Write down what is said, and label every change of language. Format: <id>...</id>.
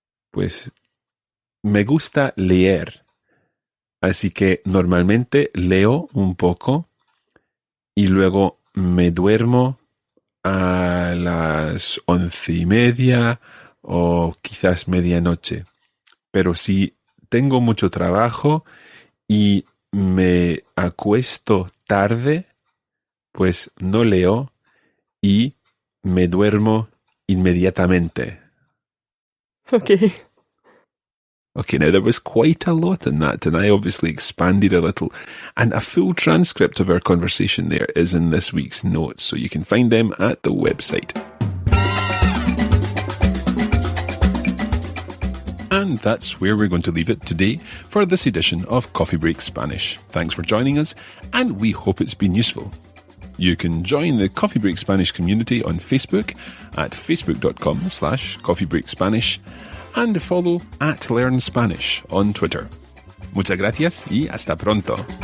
<es>Pues me gusta leer, así que normalmente leo un poco y luego me duermo a las 11:30 o quizás medianoche. Pero si tengo mucho trabajo y me acuesto tarde, pues no leo y me duermo inmediatamente. Ok.</es> <en>Okay, now there was quite a lot in that, and I obviously expanded a little. And a full transcript of our conversation there is in this week's notes, so you can find them at the website. And that's where we're going to leave it today for this edition of Coffee Break Spanish. Thanks for joining us, and we hope it's been useful. You can join the Coffee Break Spanish community on Facebook at facebook.com/coffeebreakspanish and follow @LearnSpanish on Twitter.</en> <es>Muchas gracias y hasta pronto.</es>